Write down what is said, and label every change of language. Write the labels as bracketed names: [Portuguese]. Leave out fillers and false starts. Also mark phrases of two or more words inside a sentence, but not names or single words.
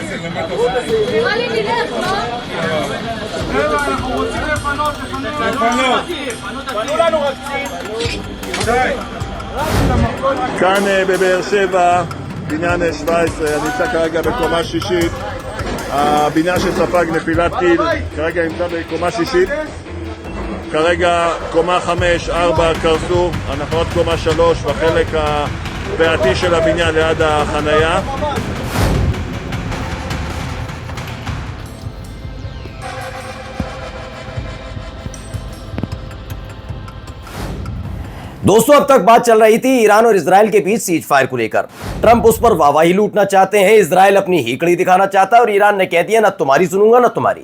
[Hebrew] כאן בבאר שבע, בניין 17, אני נמצא כרגע בקומה שישית. הבניין שספג נפילת טיל, כרגע נמצא בקומה שישית. כרגע קומה 5, 4 קרסו, אנחנו עוד קומה 3 בחלק הבעתי של הבניין ליד החנייה. [Hindi] दोस्तों, अब तक बात चल रही थी ईरान और इजराइल के बीच [English] cease fire [Hindi] को लेकर। ट्रंप उस पर वाहवाही लूटना चाहते हैं, इजराइल अपनी हीकड़ी दिखाना चाहता है और ईरान ने कह दिया ना तुम्हारी सुनूंगा ना तुम्हारी।